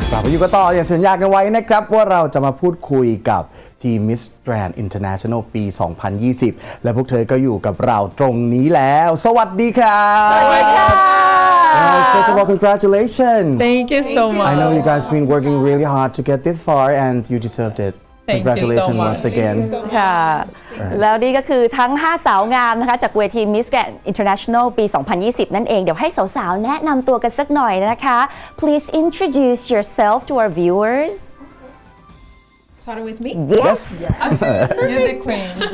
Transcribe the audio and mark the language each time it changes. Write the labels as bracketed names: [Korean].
[Thai] อยู่กันต่ออย่างสัญญากันไว้นะครับว่าเราจะมาพูดคุยกับทีม Miss Grand International ปี 2020 และพวกเธอก็อยู่กับเราตรงนี้แล้วสวัสดีครับสวัสดีค่ะ [English] First of all, congratulations. Thank you so much. I know you guys been working really hard to get this far and you deserved it. Congratulations once again. [Thai] ค่ะแล้วนี่ก็คือทั้ง 5 สาวงามนะคะจากเวที Miss Grand International ปี 2020 นั่นเองเดี๋ยวให้สาวๆแนะนำตัวกันสักหน่อยนะคะ [English] Please introduce yourself to our viewers. Starting with me? Yes. You're the queen.